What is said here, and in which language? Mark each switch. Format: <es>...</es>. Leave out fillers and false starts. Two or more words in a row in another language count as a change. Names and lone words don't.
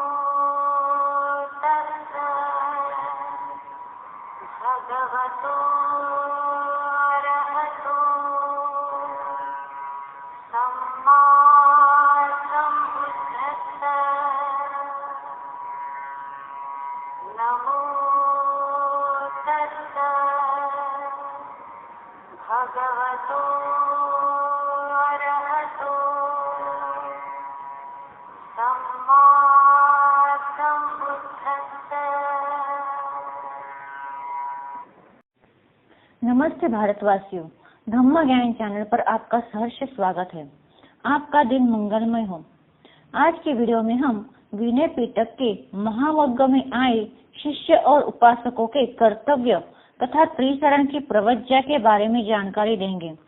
<pi>तस्सा भगवतो अरहतो सम्मा सम्बुद्धस्सा नमो तस्सा भगवतो अरहतो सम्मा सम्बुद्धस्सा।</pi> <hi>नमस्ते भारतवासियों, धम्म ज्ञान चैनल पर आपका सहर्ष स्वागत है। आपका दिन मंगलमय हो। आज की वीडियो में हम विनय पिटक के महावग्ग में आए शिष्य और उपासकों के कर्तव्य तथा त्रिशरण की प्रवज्ञा के बारे में जानकारी देंगे।</hi>